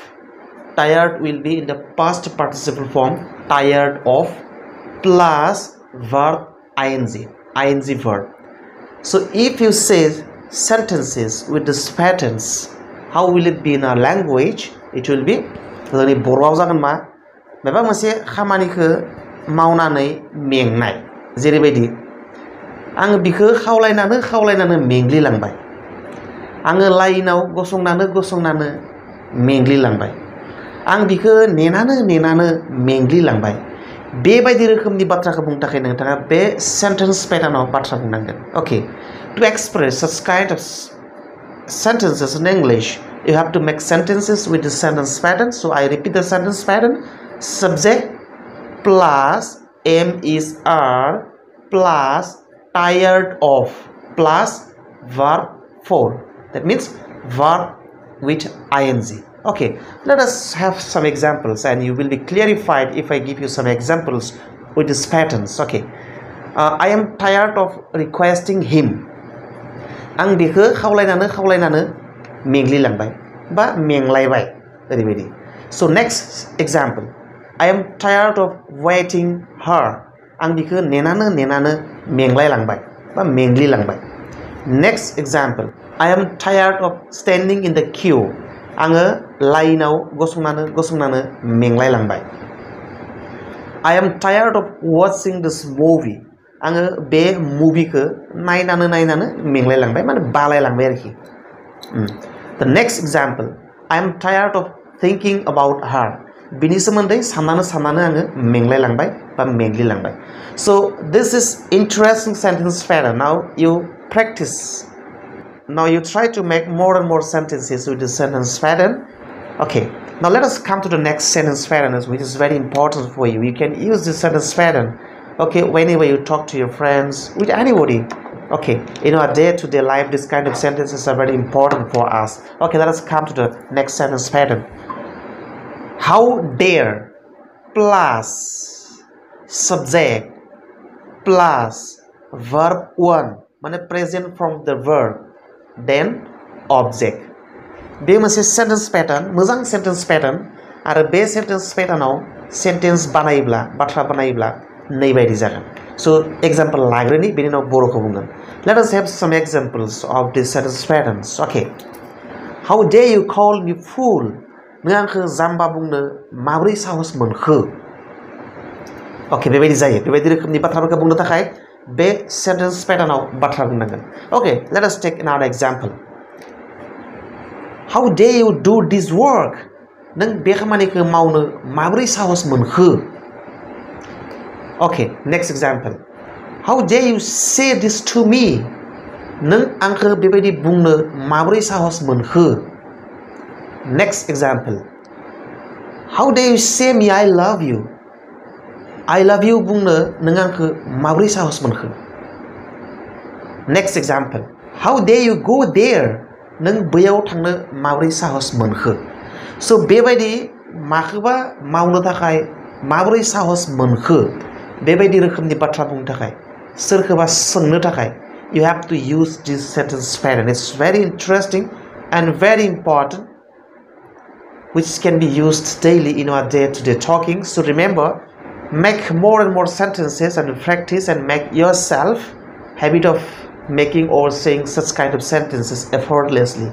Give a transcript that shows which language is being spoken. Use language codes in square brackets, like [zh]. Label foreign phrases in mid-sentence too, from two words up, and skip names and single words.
[en] Tired will be in the past participle form, tired of plus verb ing verb. So if you say sentences with these patterns, how will it be in our language? It will be [brx] जोंनि बर'आव जागोन मा माबा मोनसे खामानिखौ मावनानै मेंनाय जेरैबायदि आं बिखौ खावलायनानै मेंग्लिलांबाय आङो लाइनाव गसंनानै मेंग्लिलांबाय आं बिखौ नेनानै मेंग्लिलांबाय बेबायदि रोखोमनि बाथ्राखौ बुंनो थाखाय नोंथाङा बे [en] sentence pattern [brx] बाथ्रा बुंनांगोन [en] okay to express such kind of sentences in English you have to make sentences with the sentence pattern. So I repeat the sentence pattern: subject plus am is are plus tired of plus verb form. That means verb with ing. Okay, let us have some examples and you will be clarified if I give you some examples with these patterns. Okay, I am tired of requesting him. [brx] आं बेखौ खावलायनानै मेंग्लिलांबाय बा मेंलायबाय ओरैबायदि. [en] So next example, I am tired of waiting her. [brx] आं बेखौ नेनानै मेंलायलांबाय बा मेंग्लिलांबाय. [en] Next example, I am tired of standing in the queue. [brx] आङो लाइनाव गसंनानै मेंलायलांबाय. [en] I am tired of watching this movie. [brx] आङो बे मुभिखौ नायनानै मेंलायलांबाय माने बालायलांबाय आरोखि. [en] The next example, I am tired of thinking about her. [brx] बिनि सोमोन्दै साननानै आङो मेंलायलांबाय बा मेंग्लिलांबाय. [en] So this is interesting sentence pattern. Now you practice. Now you try to make more and more sentences with the sentence pattern. Okay, now let us come to the next sentence pattern, which is very important for you. You can use this sentence pattern, okay, whenever you talk to your friends, with anybody. Okay, in our day-to-day life, this kind of sentences are very important for us. Okay, let us come to the next sentence pattern. How dare plus subject plus verb one, माने present from the verb, then object. [brx] बे मोनसे [en] sentence pattern [brx] मोजां [en] sentence pattern [brx] आरो बे [en] sentence pattern sentence [brx] बानायोब्ला बाथ्रा बानायोब्ला नै बायदि जागोन. [en] So example [brx] लाग्रोनि बेनि उनाव बर'खौ बुंगोन. [en] Let us have some examples of these sentence patterns. Okay. How dare you call me fool? [brx] नों आंखौ जाम्बा बुंनो माबोरै साहस मोनखो? Okay, बेबायदि जायो. बेबायदि रोखोमनि बाथ्राफोरखौ बुंनो थाखाय बे [en] sentence patternआव [brx] बाथ्रा बुंनांगोन. [en] Okay, let us take another example. How dare you do this work? [brx] नों बे खामानिखौ मावनो माबोरै साहस मोनखो? [en] Okay, next example. How dare you say this to me? [brx] नों आंखौ बेबायदि बुंनो माबोरै साहस मोनखो? [en] Next example. How dare you say me I love you? I love you [brx] बुंनो नों आंखौ माबोरै साहस मोनखो? [en] Next example. How dare you go there? [brx] नों बैयाव थांनो माबोरै साहस मोनखो? So बेबायदि माखौबा मावनो थाखाय माबोरै साहस मोनखो? बेबायदि रोखोमनि बाथ्रा बुंनो थाखाय सोरखौबा सोंनो थाखाय [en] you have to use this sentence pattern. It's very interesting and very important, which can be used daily in our day-to-day talking. So remember, make more and more sentences and practice and make yourself habit of making or saying such kind of sentences effortlessly.